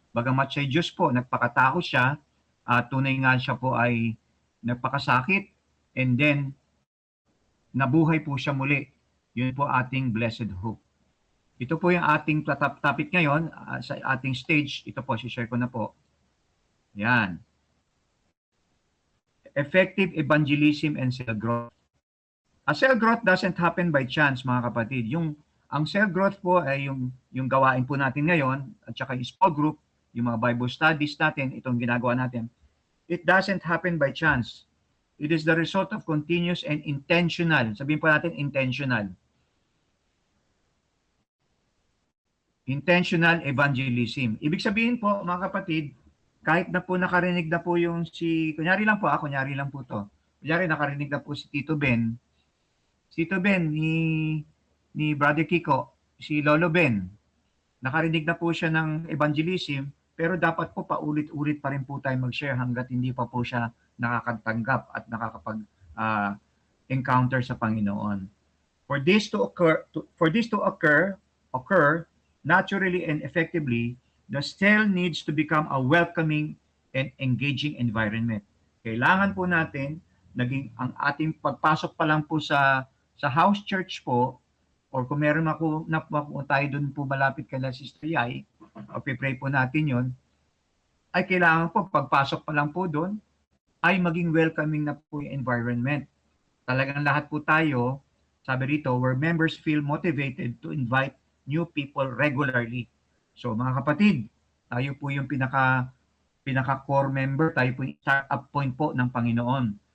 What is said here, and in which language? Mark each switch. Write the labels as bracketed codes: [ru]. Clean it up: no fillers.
[tl] Bagamat siya Diyos po, nagpakatao siya, tunay nga siya po ay nagpakasakit, and then nabuhay po siya muli. Yun po ating blessed hope. Ito po yung ating topic ngayon sa ating stage. Ito po, share ko na po. Yan. [en] Effective evangelism and cell growth. A cell growth doesn't happen by chance, [tl] mga kapatid. Ang cell growth po ay yung gawain po natin ngayon, at saka yung small group, yung mga Bible studies natin, itong ginagawa natin. [en] It doesn't happen by chance. It is the result of continuous and intentional. [tl] Sabihin po natin, intentional. [en] Intentional evangelism. [tl] Ibig sabihin po, mga kapatid, kahit na po nakarinig na po yung kunyari lang po to. Kunyari nakarinig na po si Tito Ben. Si Tito Ben ni Brother Kiko, si Lolo Ben. Nakarinig na po siya ng evangelism, pero dapat po paulit-ulit pa rin po tayo mag-share hanggat hindi pa po siya nakakatanggap at nakakapag-encounter sa Panginoon. [en] For this to occur naturally and effectively, the cell needs to become a welcoming and engaging environment. [tl] Kailangan po natin ang ating pagpasok pa lang po sa house church po, or kung meron na tayo doon po malapit kay Sister Yai, o pray po natin yon, ay kailangan po pagpasok pa lang po doon, ay maging welcoming na po yung environment. Talagang lahat po tayo, sabi rito, [en] where members feel motivated to invite new people regularly. [tl] So mga kapatid, tayo po yung pinaka-core member, tayo po yung start-up point po ng Panginoon.